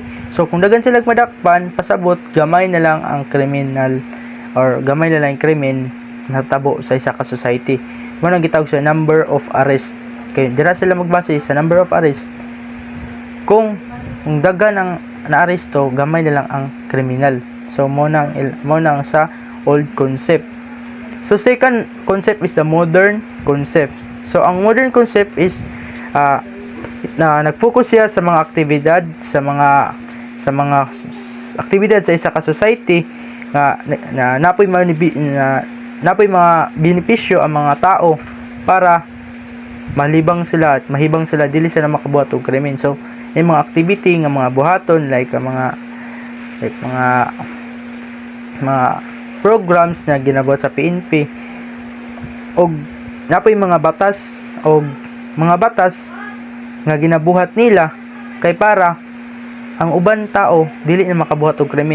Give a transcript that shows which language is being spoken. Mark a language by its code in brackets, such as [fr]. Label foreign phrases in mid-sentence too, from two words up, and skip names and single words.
[ceb] So kung daghan sila madakpan, pasabot gamay na lang ang kriminal or gamay na lang ang krimen natabo sa isa ka society. Mo nang gitawag sa [en] number of arrest. [ceb] Kaya dira sila magbase sa [en] number of arrest. [ceb] Kung daghan ang naaresto, gamay na lang ang kriminal. So mo nang sa [en] old concept. So second concept is the modern concept. [ceb] So ang [en] modern concept is [ceb] nag-focus siya sa mga aktibidad sa mga aktibidad sa isa ka society na napoy mga benepisyo ang mga tao para mahibang sila dili sila makabuhat og krimen. So yung mga activity nga mga buhaton like mga programs na ginabuhat sa PNP og napoy mga batas nga ginabuhat nila kay para ang uban tao dili na makabuhat og krimen.